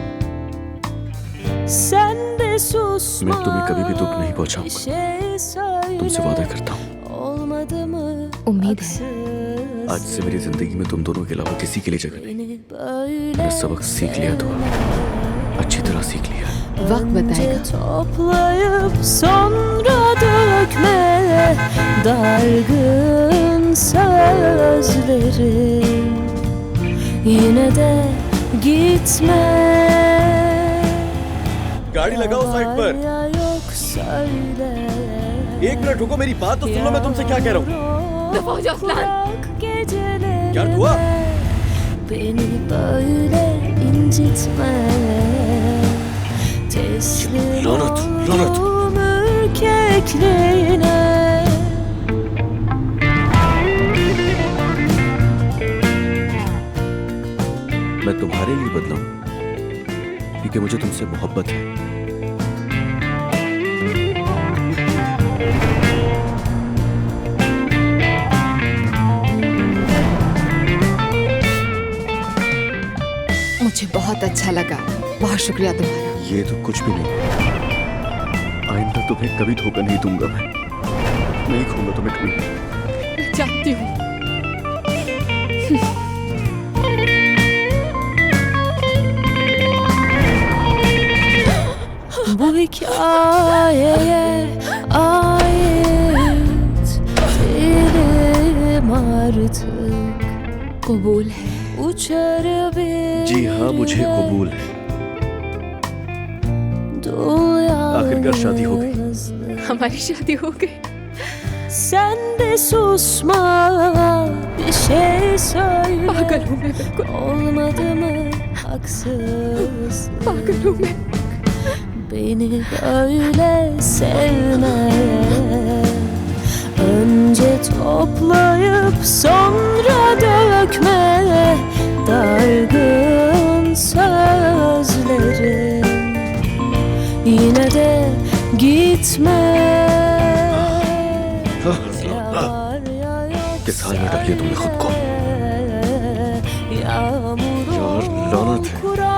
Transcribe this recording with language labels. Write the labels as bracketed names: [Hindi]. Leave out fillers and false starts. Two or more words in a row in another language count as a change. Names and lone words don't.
[Hindi] मैं तुम्हें कभी भी दुख नहीं पहुंचाऊंगा, तुमसे वादा करता हूँ। उम्मीद है। आज से मेरी जिंदगी में तुम दोनों के अलावा किसी के लिए जगह नहीं। मैंने सबक सीख लिया, तो अच्छी तरह सीख लिया। वक्त बताएगा। [Turkish] Toplayıp sonra dökme dargın sözleri, yine de gitme. [Hindi] गाड़ी लगाओ साइड पर। [Turkish] Ya yok söyle. [Hindi] एक मिनट रुको, मेरी बात तो सुन लो, मैं तुमसे क्या कह रहा हूँ। दफा हो जाओ अजलान। क्या हुआ? [Turkish] Beni böyle incitme. Teslim Lanet, lanet. oldum ürkekliğine. [Hindi] मैं तुम्हारे लिए बदला हूं क्योंकि मुझे तुमसे मोहब्बत है। मुझे बहुत अच्छा लगा, बहुत शुक्रिया तुम्हारा। ये तो कुछ भी नहीं, आइंदा तुम्हें कभी धोखा नहीं दूंगा। मैं नहीं खोऊंगा तुम्हें कभी। जानती हूँ। [Turkish] Bu hikayeye ait değilim artık. [Hindi] कबूल है। [Turkish] Uçar bir [Hindi] जी हाँ, मुझे कबूल है। आखिरकार शादी हो गई। हमारी शादी हो गई। [Turkish] Sen de susma, bir şey söyle. [Hindi] पागल हूँ मैं बिल्कुल। [Turkish] Olmadı mı haksız? [Hindi] पागल हूँ मैं। [Turkish] Beni böyle sevme. Önce toplayıp sonra dökme dargın sözleri, yine de gitme. Yar ya [Hindi] किस हाल में डाल लिया तुमने खुद को? [Turkish] yağmur [Hindi] यार, लानत है।